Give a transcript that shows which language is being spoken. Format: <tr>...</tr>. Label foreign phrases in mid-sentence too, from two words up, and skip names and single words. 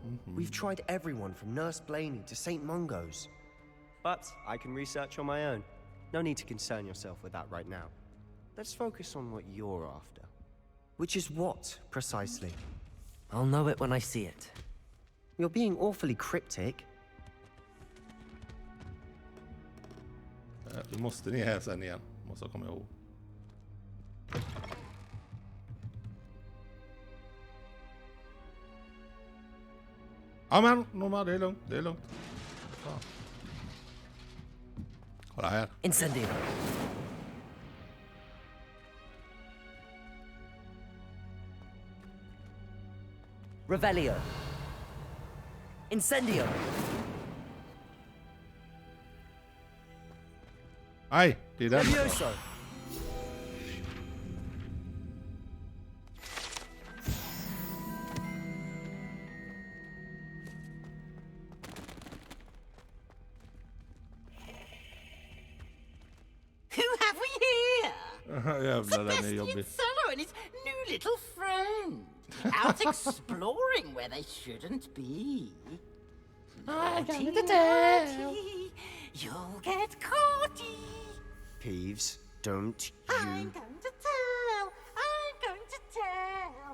<en>We've tried everyone from Nurse Blaney to St. Mungo's. But I can research on my own. No need to concern yourself with that right now. Let's focus on what you're after. Which is what, precisely? I'll know it when I see it. You're being awfully cryptic.</en> <sv>Du måste ner här sen igen. Måste jag komma ihåg. Ja men, Norma, det är lugnt. Det är lugnt. Fan. Kolla här. Incendio. Revelio. Incendio. Nej, det är den. Levioso.</sv> <en>Who have we here?</en> <sv>Jävlar, den är Sebastian jobbig.</sv> <en>Cello and his new little friend. Out exploring where they shouldn't be. Naughty, naughty, you'll get caughty. Peeves, don't you... I'm going to tell. I'm going to tell.</en>